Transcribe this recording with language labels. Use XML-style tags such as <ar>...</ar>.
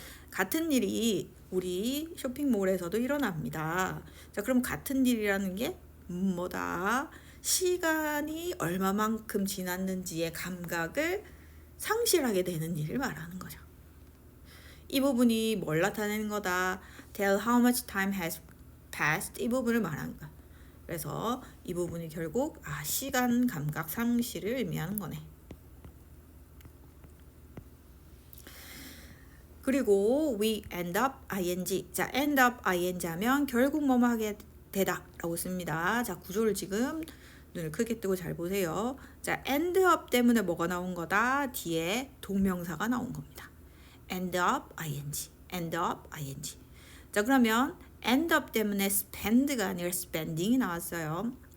<ko>같은 일이 우리 쇼핑몰에서도 일어납니다. 자, 그럼 같은 일이라는 게 뭐다? 시간이 얼마만큼 지났는지의 감각을 상실하게 되는 일을 말하는 거죠. 이 부분이 뭘 나타내는 거다?</ko> <en>Tell how much time has passed.</en> <ko>이 부분을 말하는 거야. 그래서 이 부분이 결국 시간 감각 상실을 의미하는 거네. 그리고</ko> <en>we end up ing.</en> <ko>자,</ko> <en>end up ing</en> <ko>하면 결국 뭐뭐 하게 되다 라고 씁니다. 자, 구조를 지금 눈을 크게 뜨고 잘 보세요. 자, end up 때문에 뭐가 나온 거다? 뒤에 동명사가 나온 겁니다.</ko> <en>end up ing, end up ing.</en> <ko>자, 그러면 end up 때문에 spend가 아니라 spending이 나왔어요.</ko>